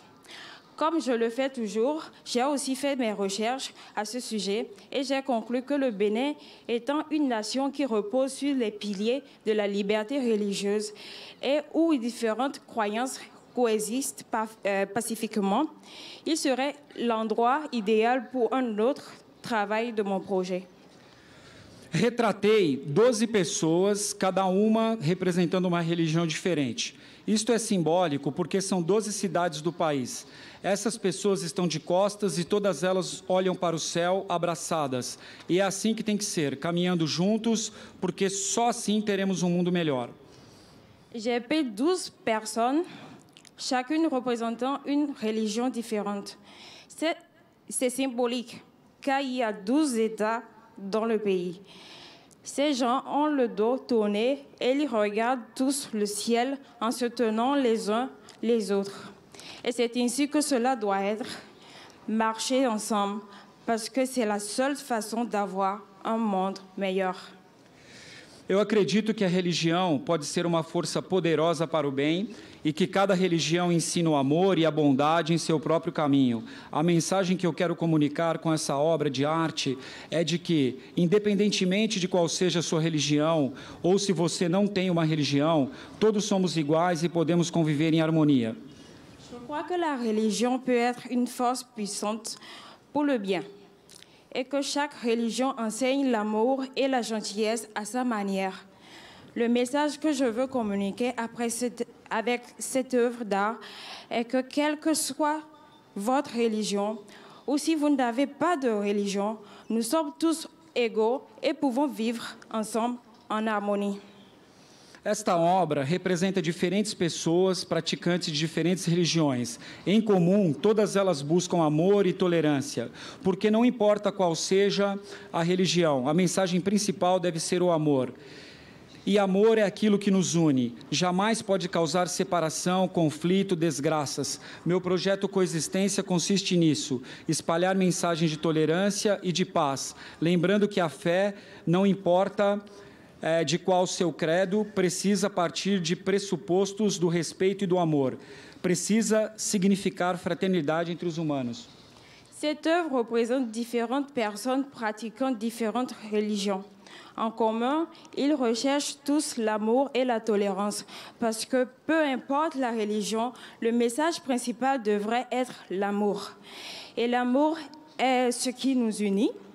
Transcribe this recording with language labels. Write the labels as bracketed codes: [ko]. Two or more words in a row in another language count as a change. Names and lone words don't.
[fr] Comme je le fais toujours, j'ai aussi fait mes recherches à ce sujet et j'ai conclu que le Bénin, étant une nation qui repose sur les piliers de la liberté religieuse et où différentes croyances coexistent pacifiquement, il serait l'endroit idéal pour un autre travail de mon projet. [pt] Retratei 12 pessoas, cada uma representando uma religião diferente. Isto é simbólico porque são 12 cidades do país. Essas pessoas estão de costas e todas elas olham para o céu abraçadas. E é assim que tem que ser, caminhando juntos, porque só assim teremos um mundo melhor. [fr] J'ai appelé 12 personnes, chacune représentant une religion différente. C'est symbolique, car il y a 12 États dans le pays. Ces gens ont le dos tourné et ils regardent tous le ciel en se tenant les uns les autres. Et c'est ainsi que cela doit être, marcher ensemble, parce que c'est la seule façon d'avoir un monde meilleur. [pt] Eu acredito que a religião pode ser uma força poderosa para o bem e que cada religião ensina o amor e a bondade em seu próprio caminho. A mensagem que eu quero comunicar com essa obra de arte é de que, independentemente de qual seja a sua religião, ou se você não tem uma religião, todos somos iguais e podemos conviver em harmonia. [fr] Je crois que la religion peut être une force puissante pour le bien. Et que chaque religion enseigne l'amour et la gentillesse à sa manière. Le message que je veux communiquer avec cette œuvre d'art est que quelle que soit votre religion, ou si vous n'avez pas de religion, nous sommes tous égaux et pouvons vivre ensemble en harmonie. [pt] Esta obra representa diferentes pessoas, praticantes de diferentes religiões. Em comum, todas elas buscam amor e tolerância, porque não importa qual seja a religião, a mensagem principal deve ser o amor. E amor é aquilo que nos une, jamais pode causar separação, conflito, desgraças. Meu projeto Coexistência consiste nisso, espalhar mensagens de tolerância e de paz, lembrando que a fé não importa de qual seu credo, precisa partir de pressupostos do respeito e do amor. Precisa significar fraternidade entre os humanos. [fr] Cette œuvre représente différentes personnes pratiquant différentes religions. En commun, ils recherchent tous l'amour et la tolérance, parce que peu importe la religion, le message principal devrait être l'amour. Et l'amour est ce qui nous unit.